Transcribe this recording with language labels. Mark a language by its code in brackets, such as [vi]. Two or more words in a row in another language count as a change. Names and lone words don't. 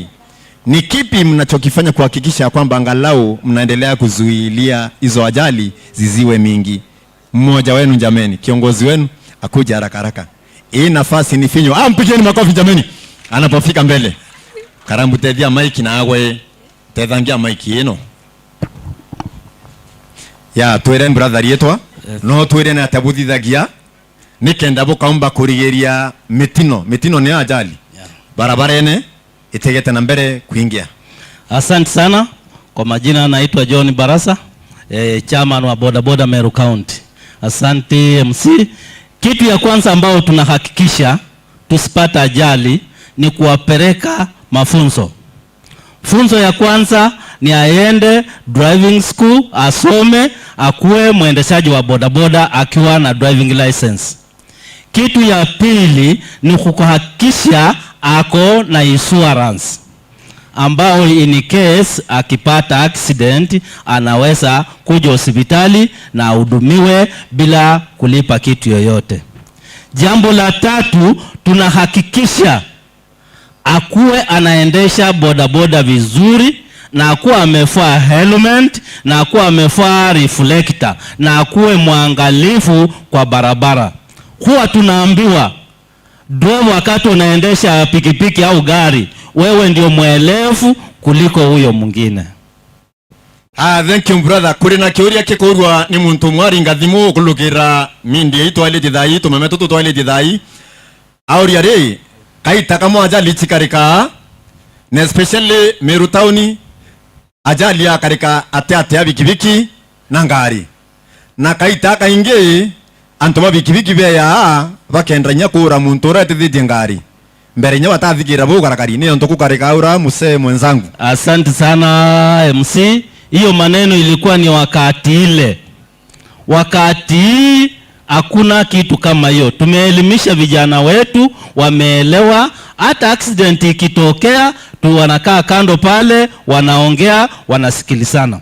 [sw] Ni kipi mnachokifanya kuhakikisha kwamba angalau mnaendelea kuzuilia hizo ajali ziziwe mingi? Mmoja wenu jameni, kiongozi wenu akuja haraka. Hii nafasi ni finyo. Mpigeni makofi jameni. Anapofika mbele. [mer] Karambu tethia maiki na awe. Tethangia maiki yeno. Ya twere brother yetwa. No twere na tabuthithagia. Nikenda bukaomba kurigeria mitino ni ajali. Barabara ene itegete na mbele kuingia. [sw] Asante sana. Kwa majina naitwa John Barasa, chairman wa bodaboda Meru County. Asante MC. Kitu ya kwanza ambao tunahakikisha tusipata ajali ni kuwapeleka mafunzo. Funzo ya kwanza ni aende [en] driving school, [sw] asome, akuwe mwendeshaji wa bodaboda akiwa na [en] driving license. [sw] Kitu ya pili ni kuhakikisha ako na insurance ambao [en] in case [sw] akipata accident anaweza kuja hospitali na ahudumiwe bila kulipa kitu yoyote. Jambo la tatu, tunahakikisha akuwe anaendesha bodaboda vizuri na akuwe amevaa helmet na akuwe amevaa reflector na akuwe mwangalifu kwa barabara. Huwa tunaambiwa driver wakati unaendesha pikipiki au wewe ndio mwelefu kuliko huyo mwingine. [en] Thank you brother. [mer] Kuri na kiuria kikurwa ni muntu mwari ngathimu kulukira mindi itwalite thai tumeme tutu twalite thai. Auria ri kaita kama ajali chikarika na especially Meru Town ajali ya karika ate ya bikibiki na ngari. Na kaita kainge antoma bikibiki beya bakendanya kura muntu rete thidi ngari. Mbere nyewa tathigira bugarakari ni onto kukarika ura muse mwenzangu. [sw] Asante sana MC. Hiyo maneno ilikuwa ni wakati ile. Wakati hakuna kitu kama hiyo. Tumeelimisha vijana wetu, wameelewa. Hata accident ikitokea tu wanakaa kando pale, wanaongea, wanasikilizana.